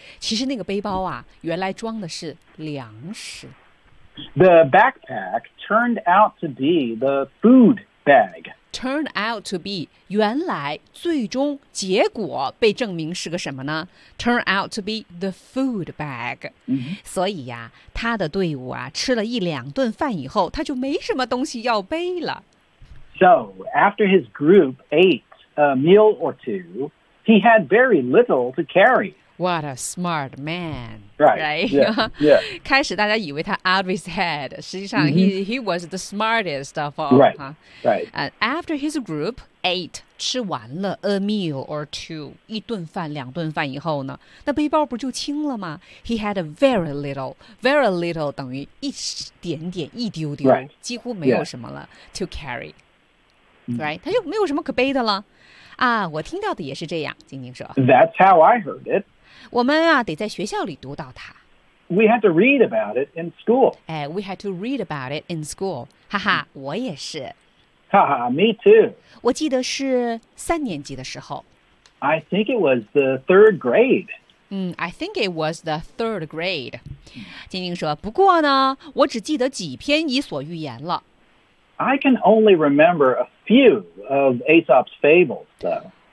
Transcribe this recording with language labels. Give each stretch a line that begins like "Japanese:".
Chinese: 其实那个背包啊，原来装的是粮食。
English: The backpack turned out to be the food bag. Turned out to be
Chinese: 原来最终结果被证明是个什么呢
English: ？Turned out to be the food bag.、 Mm-hmm.
Chinese: 所以呀、啊，他的队伍啊，吃了一两顿饭以后，他就没什么东西要背了。
English: So after his group ate. A meal or two, he had very little to carry. What a smart man. Right. Right. Yeah. Yeah.
Chinese: 开始大家以为他
English: out of his head.
Chinese: 实际上
English: he was the smartest of all. Right.、 Huh? Right. After his group ate,
Chinese: 吃完了
English: a meal or two,
Chinese: 一顿饭两顿饭以后呢那背包不就轻了吗
English: He had a very little. Very little
Chinese: 等于一点点一丢丢、
English: right.
Chinese: 几乎没有什么了、
English: yeah. to carry. Right,
Chinese: 他就没有什么可背的了啊！我听到的也是这样，晶晶说。
English: That's how I heard it.
Chinese: 我们啊，得在学校里读到它。
English: We had to read about it in school. 哎 ，We had to read about it in school.
Chinese: 哈哈，我也是。
English: 哈哈 ，Me too.
Chinese: 我记得是三年级的时候。
English: I think it was the third grade. I think it was the third grade.
Chinese: 晶晶说，不过呢，我只记得几篇《伊索寓言》了。
English: I can only remember a few of Aesop's fables, though.